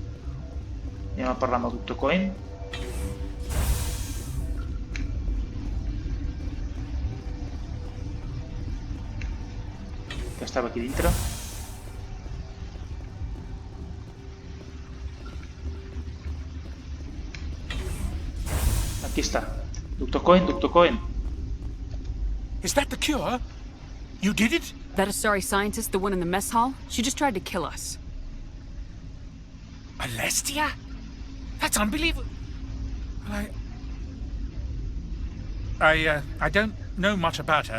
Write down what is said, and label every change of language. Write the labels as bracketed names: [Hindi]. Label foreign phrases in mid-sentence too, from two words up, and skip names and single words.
[Catalan] Anem a parlar amb el Dr. Cohen. Que estava aquí dintre. Aquí està. Dr. Cohen. [English] Is that the cure? You did it? That assari scientist, the one in the mess hall? She just tried to kill us. Alestia? That's unbelievable. I don't know much about her.